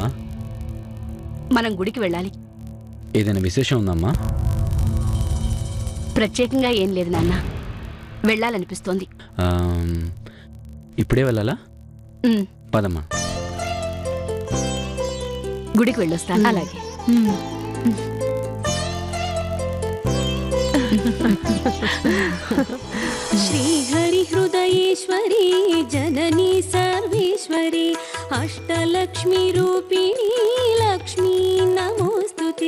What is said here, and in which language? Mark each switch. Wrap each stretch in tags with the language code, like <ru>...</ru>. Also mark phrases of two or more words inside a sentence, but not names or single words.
<te>మనం గుడికి వెళ్ళాలి. ఏదైనా విశేషం ఉందమ్మా? ప్రత్యేకంగా ఏం లేదు నాన్న, వెళ్ళాలనిపిస్తోంది. ఇప్పుడే వెళ్ళాలా? ఉమ్, పదమ్మా. గుడికి వెళ్ళొస్తాను. అలాగే.</te> <sa>श्रीहरि हृदयेश्वरी जननी सर्वेश्वरी अष्टलक्ष्मी रूपिणी लक्ष्मी नमोस्तुते।</sa>